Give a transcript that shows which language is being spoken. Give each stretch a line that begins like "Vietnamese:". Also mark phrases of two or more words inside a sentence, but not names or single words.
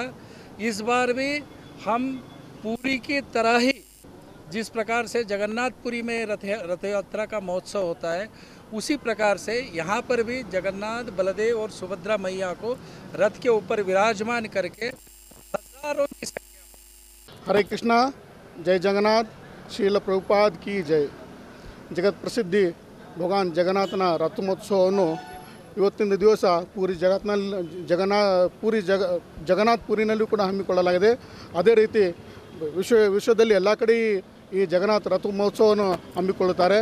Hindi: इस बार भी हम पूरी की तरह ही जिस प्रकार से जगन्नाथपुरी में रथ यात्रा का महोत्सव होता है, उसी प्रकार से यहाँ पर भी जगन्नाथ, बलदेव और सुभद्रा मैया को रथ के ऊपर विराजमान करके हजारों की संख्या। हरे कृष्णा, जय जगन्नाथ, श्रील प्रभुपाद की जय.
Kannada: ಜಗತ್ ಪ್ರಸಿದ್ಧಿ ಭಗವಾನ್ ಜಗನ್ನಾಥನ ರಥೋತ್ಸವವನ್ನು ಇವತ್ತಿನ ದಿವಸ ಪೂರಿ ಜಗನ್ನಾಥಪುರಿನಲ್ಲೂ ಕೂಡ ಹಮ್ಮಿಕೊಳ್ಳಲಾಗಿದೆ. ಅದೇ ರೀತಿ ವಿಶ್ವದಲ್ಲಿ ಎಲ್ಲ ಕಡೆ ಈ ಜಗನ್ನಾಥ ರಥ ಮಹೋತ್ಸವವನ್ನು ಹಮ್ಮಿಕೊಳ್ಳುತ್ತಾರೆ.